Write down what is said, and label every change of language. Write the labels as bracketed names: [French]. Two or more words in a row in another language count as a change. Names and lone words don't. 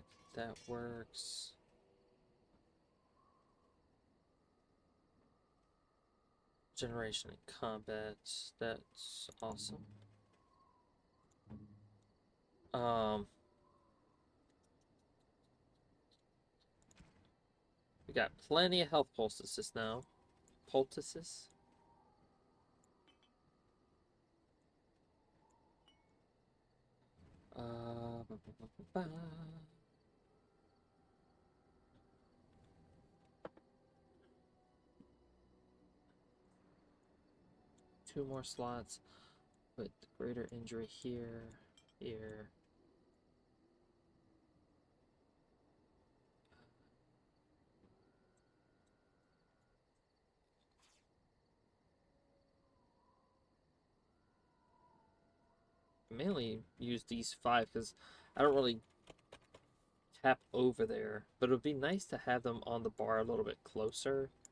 [English] That works. Generation in combat. That's awesome. We got plenty of health poultices now. Poultices? Ba, ba, ba, ba, ba. Two more slots. Put greater injury here, here. Mainly use these 5 because I don't really tap over there, but it would be nice to have them on the bar a little bit closer.